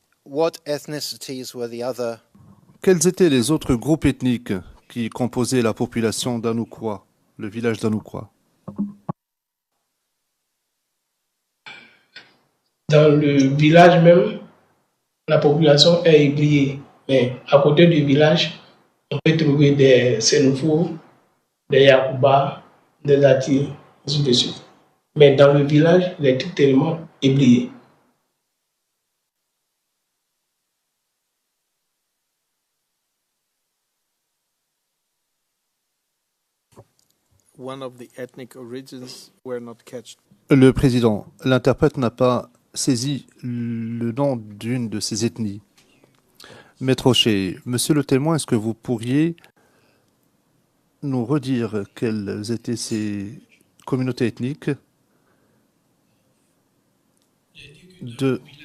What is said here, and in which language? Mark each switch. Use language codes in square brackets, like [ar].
[en] what ethnicities were the other? [fr] Quels étaient les autres groupes ethniques qui composaient la population d'Anoukoua, le village d'Anoukoua? dans le village même, la population est ébriée. Mais à côté du village, on peut trouver des Sénoufos, des Yakuba, des Atis, ainsi de suite. Mais dans le village, il est tout tellement ébrié. [en] One of the ethnic origins were not catched. [fr] Le président, l'interprète n'a pas saisi le nom d'une de ces ethnies. Maître Rocher, monsieur le témoin, est-ce que vous pourriez nous redire quelles étaient ces communautés ethniques de...